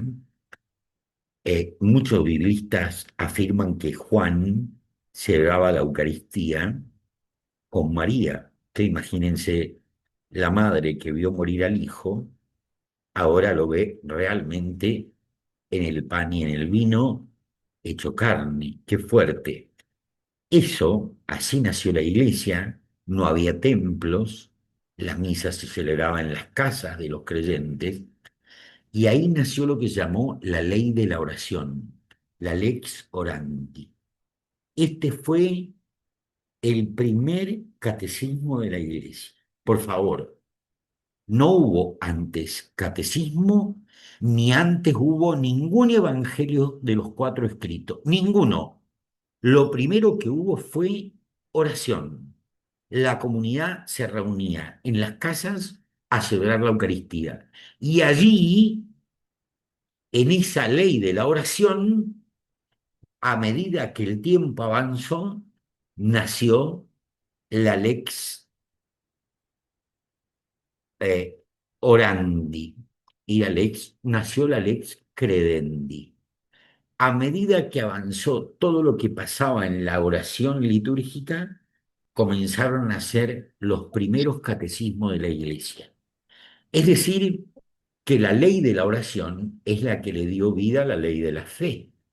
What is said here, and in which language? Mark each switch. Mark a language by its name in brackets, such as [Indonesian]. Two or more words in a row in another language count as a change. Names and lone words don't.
[Spanish] Muchos biblistas afirman que Juan celebraba la Eucaristía con María, que imagínense la madre que vio morir al hijo, ahora lo ve realmente en el pan y en el vino hecho carne. Qué fuerte. Eso, así nació la iglesia, no había templos, las misas se celebraban en las casas de los creyentes, y ahí nació lo que llamó la ley de la oración, la [Latin] lex orandi. [Spanish] Este fue el primer catecismo de la iglesia. Por favor, no hubo antes catecismo, ni antes hubo ningún evangelio de los cuatro escritos, ninguno. Lo primero que hubo fue oración. La comunidad se reunía en las casas a celebrar la Eucaristía. Y allí, en esa ley de la oración, a medida que el tiempo avanzó, nació la [Latin] lex eh, orandi [Spanish] y nació la [Latin] lex credendi. [Spanish] A medida que avanzó todo lo que pasaba en la oración litúrgica, comenzaron a ser los primeros catecismos de la Iglesia. Es decir, que la ley de la oración es la que le dio vida a la ley de la fe.